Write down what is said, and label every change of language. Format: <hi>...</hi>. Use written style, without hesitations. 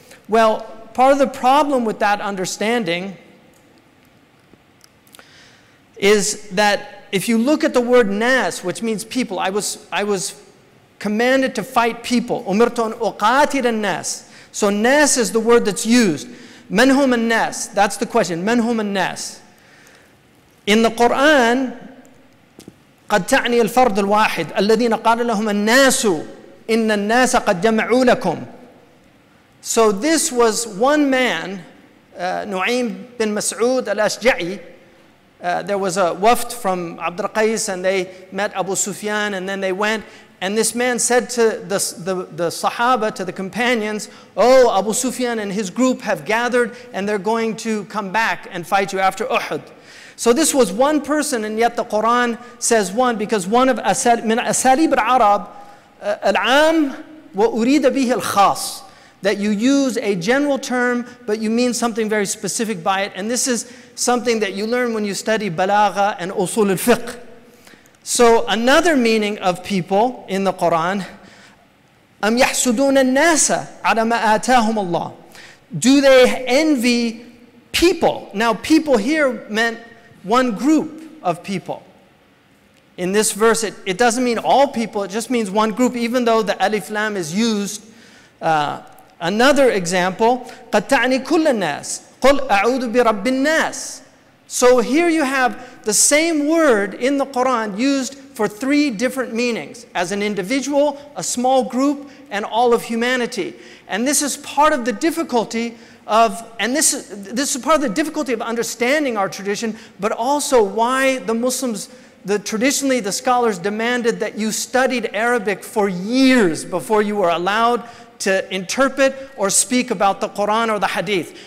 <en>Well, part of the problem with that understanding is that if you look at the word nas, which means people, I was commanded to fight people.</en> <ar>Umirtu an uqatil an-nas.</ar> <en>So nas is the word that's used.</en> <ar>Man hum an-nas? That's the question. Man hum an-nas?</ar> <en>In the Quran,</en> <ar>قد تعني الفرد الواحد الذين قال لهم الناس إن الناس قد جمعوا لكم.</ar> <en>So this was one man, Nu'aym bin Mas'ud al-Ashja'i. There was a waft from Abd al-Qais, and they met Abu Sufyan, and then they went, and this man said to the Sahaba, to the companions, oh, Abu Sufyan and his group have gathered, and they're going to come back and fight you after Uhud. So this was one person, and yet the Quran says one, because one of</en> <ar>min asalib al-Arab, al-am wa urida bihi al-khas,</ar> <en>that you use a general term, but you mean something very specific by it. And this is something that you learn when you study balagha and usul al-fiqh. So another meaning of people in the Quran,</en> <ar>am yahsuduna an-nasa ala ma atahum Allah.</ar> <en>Do they envy people? Now people here meant one group of people. In this verse, it doesn't mean all people, it just means one group, even though the alif lam is used. Another example,</en> <ar>قَدْ تَعْنِي كُلَّ النَّاسِ قُلْ أَعُوذُ بِرَبِّ النَّاسِ.</ar> <en>So here you have the same word in the Quran used for three different meanings: as an individual, a small group, and all of humanity. And this is part of the difficulty of, this is part of the difficulty of understanding our tradition, but also why the Muslims, traditionally the scholars demanded that you studied Arabic for years before you were allowed to interpret or speak about the Quran or the Hadith.</en>